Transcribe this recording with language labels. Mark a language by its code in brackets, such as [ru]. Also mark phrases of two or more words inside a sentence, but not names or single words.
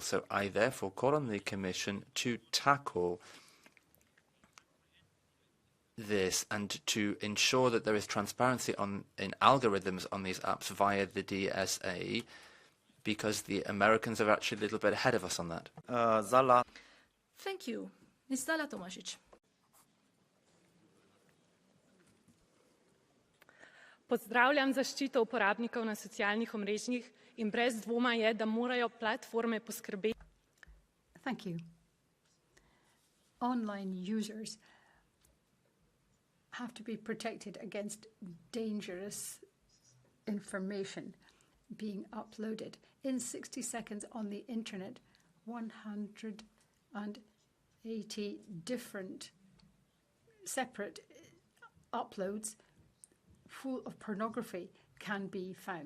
[en] So I therefore call on the Commission to tackle this and to ensure that there is transparency in algorithms on these apps via the DSA, because the Americans are actually a little bit ahead of us on that. Zala. Thank you. Ms. Zala Tomasic. [sl] Pozdravljam zaščito uporabnikov na socialnih omrežjih in brez dvoma je, da morajo platforme poskrbeti. [en] Thank you. Online users have to be protected against dangerous information being uploaded. In 60 seconds on the internet, 180 different separate uploads full of pornography can be found.